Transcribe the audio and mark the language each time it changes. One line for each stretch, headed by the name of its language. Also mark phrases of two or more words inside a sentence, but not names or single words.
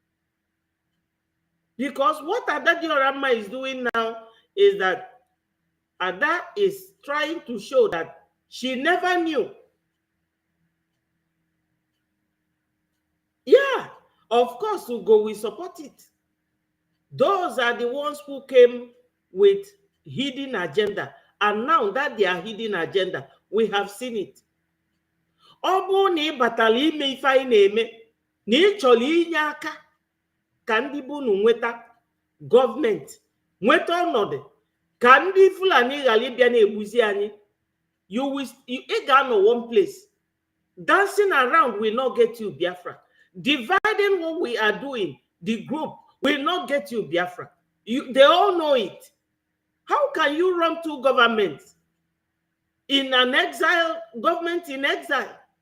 English: Because what Ada Diorama is doing now is that Ada is trying to show that she never knew. Yeah, of course, Ugo will support it. Those are the ones who came with hidden agenda. And now that they are hidden agenda, we have seen it.
Igbo: Obu ni batali ime ife anyị na-eme na ịchọrọ inye aka ka ndị bunu nweta gọọmenti, nweta ọnọdụ ka ndị Fulani ghara ịbịa na-egbuzi anyị. Ị ga-anọ
English: one place. Dancing around will not get you Biafra. Dividing what we are doing, the group, will not get you Biafra. They all know it. How can you run two governments in an exile, government in exile?